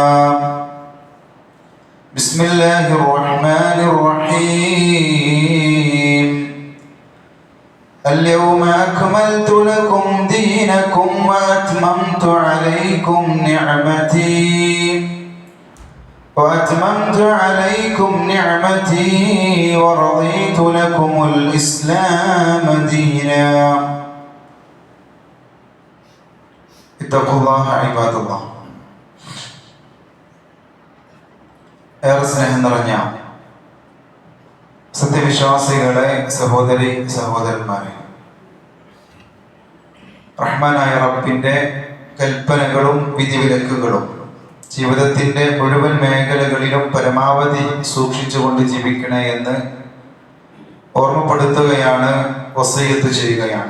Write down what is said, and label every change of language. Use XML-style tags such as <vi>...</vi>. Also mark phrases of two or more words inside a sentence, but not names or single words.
<ar>بسم الله الرحمن الرحيم اليوم أكملت لكم دينكم وأتممت عليكم نعمتي ورضيت لكم الإسلام دينا اتقوا الله عباد الله.</ar> <ml>ഏറെ സ്നേഹം നിറഞ്ഞ സത്യവിശ്വാസികളെ, സഹോദരി സഹോദരന്മാരെ, റഹ്മാനായ റബ്ബിന്റെ കൽപ്പനകളും വിധിവിലക്കുകളും ജീവിതത്തിന്റെ മുഴുവൻ മേഖലകളിലും പരമാവധി സൂക്ഷിച്ചുകൊണ്ട് ജീവിക്കണേ എന്ന് ഓർമ്മപ്പെടുത്തുകയാണ്, വസിയ്യത്ത് ചെയ്യുകയാണ്.</ml>